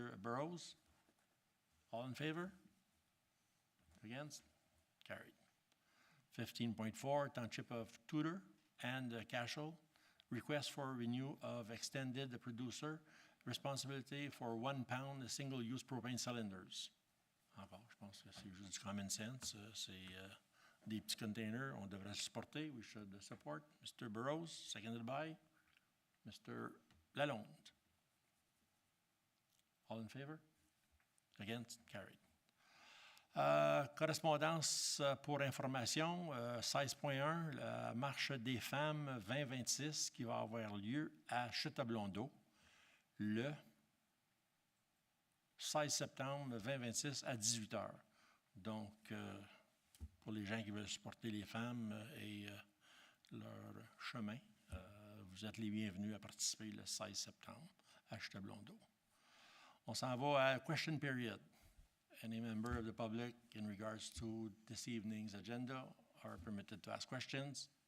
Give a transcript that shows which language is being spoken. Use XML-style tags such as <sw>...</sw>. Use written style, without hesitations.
<en>Burrows. All in favor? Against? Carried. 15.4, Township of Tudor and Cashel, request for renew of extended producer responsibility for 1 pound single-use propane cylinders.</en> <fr>Encore, je pense que c'est juste du</fr> <en>common sense.</en> <fr>C'est des petits containers, on devrait supporter.</fr> <en>We should support. Mr. Burrows, seconded by Mr. Lalonde. All in favor? Against? Carried.</en> <fr>Correspondance pour information, 16.1, la marche des femmes 2026 qui va avoir lieu à Chute-à-Blondeau le 16 septembre 2026 à 18h. Donc, pour les gens qui veulent supporter les femmes et leur chemin, vous êtes les bienvenus à participer le 16 septembre à Chute-à-Blondeau. On s'en va à</fr> <en>question period. Any member of the public in regards to this evening's agenda are permitted to ask questions.</en>